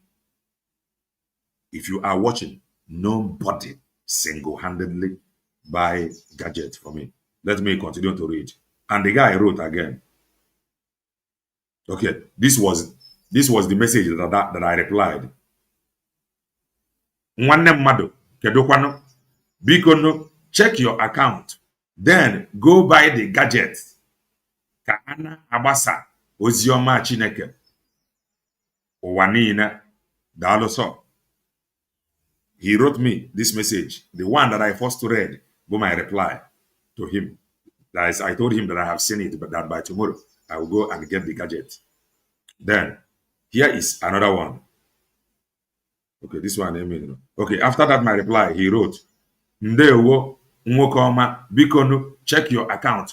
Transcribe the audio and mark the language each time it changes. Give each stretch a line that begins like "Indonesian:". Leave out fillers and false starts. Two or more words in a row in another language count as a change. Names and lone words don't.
English: If you are watching, nobody single-handedly buy gadgets for me. Let me continue to read. And the guy wrote again. Okay, this was the message that I replied.
Igbo: Nwanne mmadụ, kedụkwanụ? Biko no,
English: check your account. Then go buy the gadget.
Igbo: Ka ana agbasa oziọma Chineke. Ụwa niile. Daalụ sọ.
English: He wrote me this message, the one that I first read, but my reply to him. That is, I told him that I have seen it, but that by tomorrow I will go and get the gadget. Then here is another one. Okay, this one, okay, after that, my reply, he wrote,
Igbo: Ndewo Nwokoma, Bikonu,
English: check your account.